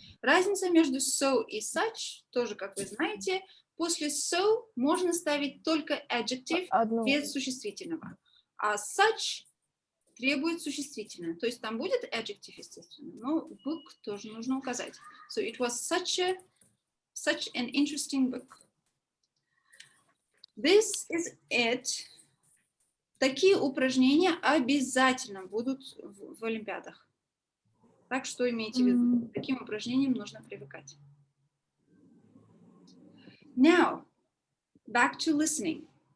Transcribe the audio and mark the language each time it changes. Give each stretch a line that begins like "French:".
Russian: Разница между so и such, тоже, как вы знаете, после so можно ставить только adjective без существительного, а such требует существительное. То есть там будет adjective, естественно, но book тоже нужно указать.
English: So it was such an interesting book. This is it.
Russian: Такие упражнения обязательно будут в Олимпиадах. Так что имейте в виду, к таким упражнениям нужно привыкать.
English: Now, back to listening.